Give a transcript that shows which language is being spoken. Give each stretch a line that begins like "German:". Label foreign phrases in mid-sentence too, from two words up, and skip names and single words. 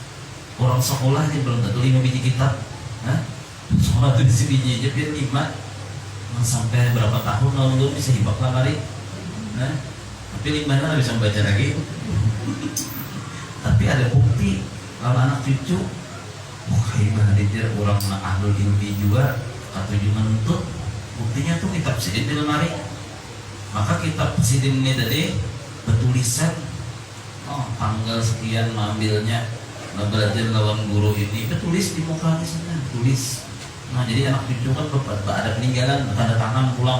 Banjar: Orang sekolah aja belum tentu 5 biji kitab. Sekolah tuh isi biji aja biar 5. Sampai berapa tahun lalu bisa hibak lah kali. Tapi 5 nya bisa membaca lagi. Tapi ada bukti kalau anak cucu kayak dia orang
Arabic: أهل العلم
Banjar: juga atau juga menuntut. Buktinya tuh kitab sidin di lemari. Maka kitab sidin ini tadi bertulisan tanggal sekian mengambilnya. Belajar lawan guru ini tulis di muka sana tulis. Nah jadi anak cucu kan ada peninggalan tanda tangan pulang.